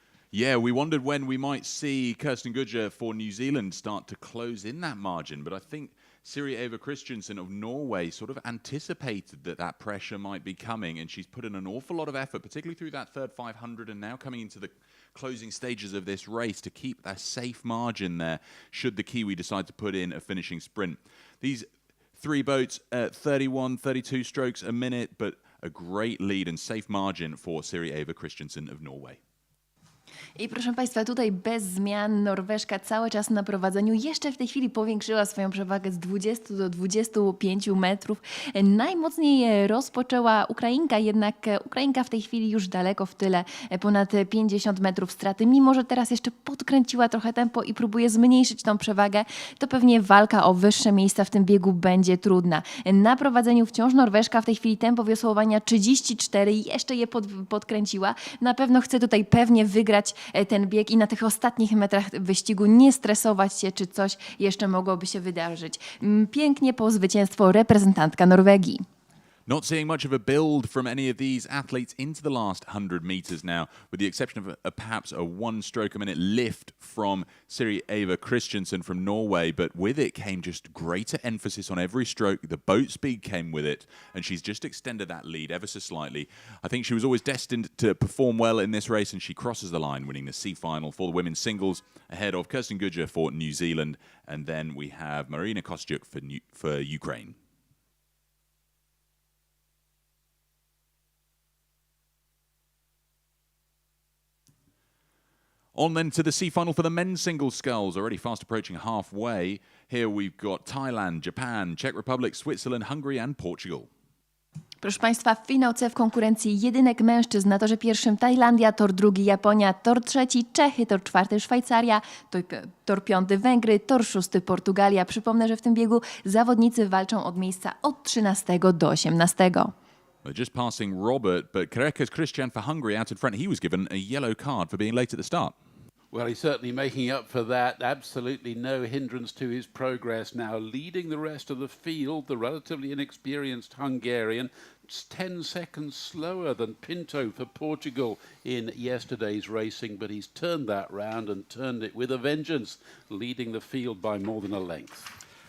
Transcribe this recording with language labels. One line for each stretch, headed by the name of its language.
English: Yeah, we wondered when we might see Kirsten Gudger for New Zealand start to close in that margin, but I think Siri Eva Christiansen of Norway sort of anticipated that pressure might be coming, and she's put in an awful lot of effort, particularly through that third 500 and now coming into the closing stages of this race to keep a safe margin there should the Kiwi decide to put in a finishing sprint. These three boats at 31, 32 strokes a minute, but a great lead and safe margin for Siri Eva Christiansen of Norway.
Polish: I proszę Państwa, tutaj bez zmian Norweżka cały czas na prowadzeniu. Jeszcze w tej chwili powiększyła swoją przewagę z 20 do 25 metrów. Najmocniej rozpoczęła Ukrainka, jednak Ukrainka w tej chwili już daleko w tyle, ponad 50 metrów straty. Mimo że teraz jeszcze podkręciła trochę tempo i próbuje zmniejszyć tą przewagę, to pewnie walka o wyższe miejsca w tym biegu będzie trudna. Na prowadzeniu wciąż Norweżka, w tej chwili tempo wiosłowania 34, jeszcze je podkręciła. Na pewno chce tutaj pewnie wygrać ten bieg i na tych ostatnich metrach wyścigu nie stresować się, czy coś jeszcze mogłoby się wydarzyć. Pięknie po zwycięstwo reprezentantka Norwegii.
English: Not seeing much of a build from any of these athletes into the last 100 meters now, with the exception of perhaps a one stroke a minute lift from Siri Eva Christiansen from Norway, but with it came just greater emphasis on every stroke. The boat speed came with it, and she's just extended that lead ever so slightly. I think she was always destined to perform well in this race, and she crosses the line, winning the semifinal for the women's singles ahead of Kirsten Gudger for New Zealand, and then we have Maryna Kostyuk for Ukraine. On then to the semi-final for the men's singles sculls, already fast approaching halfway. Here we've got Thailand, Japan, Czech Republic, Switzerland, Hungary and Portugal.
Polish: Proszę Państwa, finał C w konkurencji jedynek mężczyzn. Na torze pierwszym Tajlandia, tor drugi Japonia, tor trzeci Czechy, tor czwarty Szwajcaria, tor piąty Węgry, tor szósty Portugalia. Przypomnę, że w tym biegu zawodnicy walczą od miejsca od 13 do 18.
English: They're just passing Robert, but Kerekes Christian for Hungary out in front. He was given a yellow card for being late at the start. Well, he's certainly making up for that. Absolutely no hindrance to his progress now. Leading the rest of the field, the relatively inexperienced Hungarian, 10 seconds slower than Pinto for Portugal in yesterday's racing, but he's turned that round and turned it with a vengeance, leading the field by more than a length.